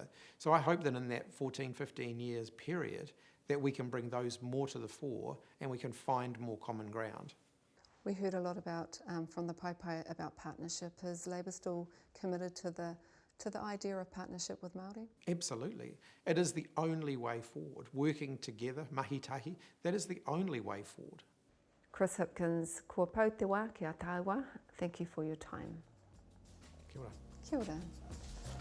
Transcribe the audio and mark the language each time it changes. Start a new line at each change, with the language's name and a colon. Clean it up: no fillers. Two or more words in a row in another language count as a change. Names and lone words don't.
English: So I hope that in that 14, 15 years period that we can bring those more to the fore and we can find more common ground. We heard a lot about from the paepae about partnership. Is Labour still committed to the idea of partnership with Māori? Absolutely. It is the only way forward. Working together, mahitahi, that is the only way forward.
Māori: Chris Hipkins, kua pau te wā ki a tāua.
English: Thank you for your time.
Māori: Kia ora. Kia ora.